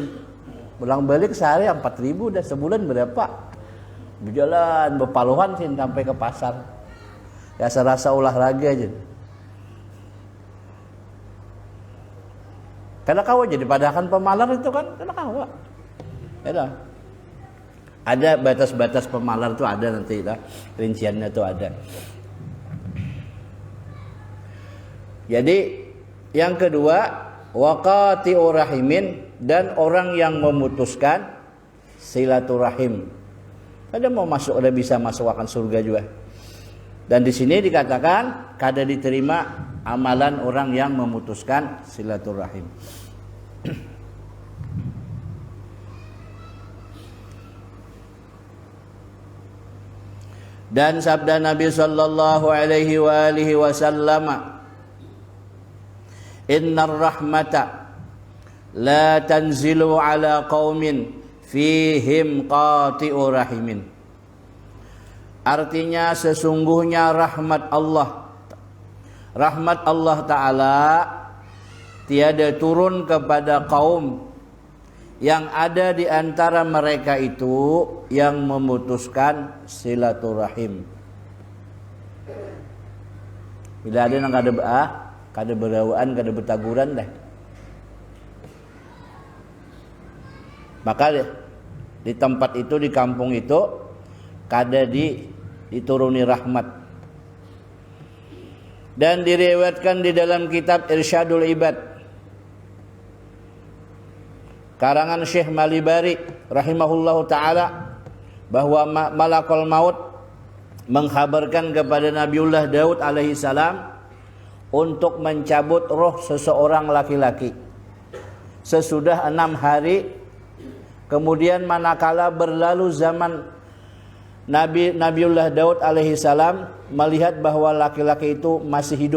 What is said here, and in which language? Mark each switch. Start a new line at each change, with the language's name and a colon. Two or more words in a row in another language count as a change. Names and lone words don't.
Banjar: Pulang balik sehari 4.000 dah, sebulan berapa? Berjalan berpaluhan sih sampai ke pasar.
Indonesian: Ya serasa olahraga aja.
Banjar: Karena kawa jadi padakan pemalar itu kan karena kawa.
Indonesian: Ya ada batas-batas pemalar itu ada nanti lah, rinciannya itu ada. Jadi yang kedua
Arabic: وقاطع رحم,
Indonesian: dan orang yang memutuskan silaturahim. Ada mau masuk, ada bisa masuk akan surga juga.
Banjar: Dan di sini dikatakan kada diterima amalan orang yang memutuskan silaturahim.
Indonesian: Dan sabda Nabi
Arabic: صلى الله عليه وسلم إن الرحمة لا تنزل على قوم فيهم قاطع رحم.
Indonesian: Artinya sesungguhnya rahmat Allah Ta'ala tiada turun kepada kaum yang ada di antara mereka itu yang memutuskan silaturahim.
Banjar: Bila ada yang kada berawaan, kada bertaguran dah. Maka di tempat itu, di kampung itu kada dituruni rahmat.
Indonesian: Dan diriwayatkan di dalam kitab Irsyadul Ibad karangan Syekh Malibari
Arabic: رحمه الله تعالى
Indonesian: bahwa malakul maut mengkhabarkan kepada Nabiullah Daud
Arabic: عليه السلام
Indonesian: untuk mencabut roh seseorang laki-laki sesudah 6 hari. Kemudian manakala berlalu zaman Nabiullah Daud
Arabic: عليه السلام
Indonesian: melihat bahwa laki-laki itu masih hidup.